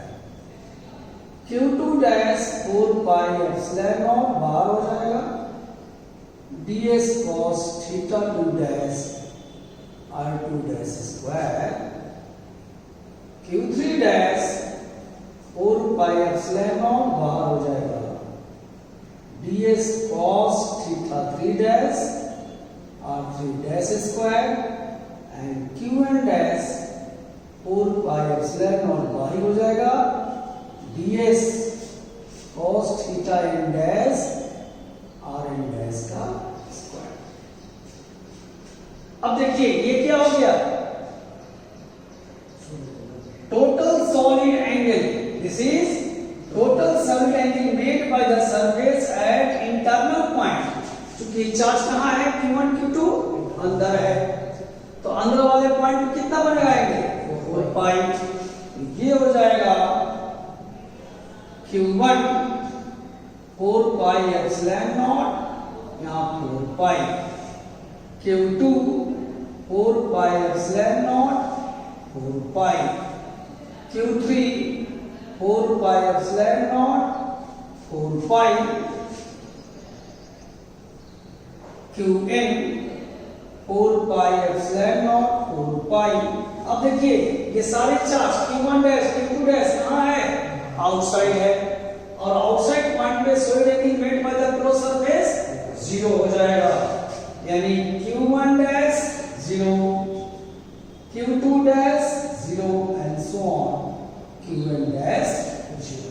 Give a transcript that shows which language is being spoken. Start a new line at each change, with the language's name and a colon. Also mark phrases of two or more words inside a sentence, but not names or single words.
English: Q2 dash 4 pi epsilon naught
Hindi: बाहर हो जाएगा
English: ds cos theta 2 dash r2 dash स्क्वायर। Q3 dash 4 pi epsilon naught
Hindi: बाहर हो जाएगा
English: ds cos theta 3 dash r3 dash square and qn dash 4 pi epsilon naught
Hindi: बाहर हो जाएगा
English: ds cos theta n dash rn dash का स्क्वायर।
Hindi: अब देखिए ये क्या हो गया,
English: total solid angle, this is total solid angle made by the surface at internal point।
Hindi: चूंकि चार्ज कहाँ है, Q1 Q2 अंदर है, तो अंदर वाले पॉइंट पे कितना बनेगा एंगल 4 pi। ये हो जाएगा
English: Q1 4 pi epsilon naught यहाँ 4 pi, Q2 4 pi epsilon naught 4 pi, Q3 4 pi epsilon naught 4 pi, Qn 4 pi epsilon naught 4 pi।
Hindi: अब देखिए ये सारे चार्ज Q1 डैश Q2 डैश कहाँ है, आउटसाइड है, और आउटसाइड पॉइंट पे
English: solid angle made by the close surface
Hindi: 0 हो जाएगा, यानी Q1 डैश 0, Q2 डैश 0
English: and so on
Hindi: Qn डैश 0।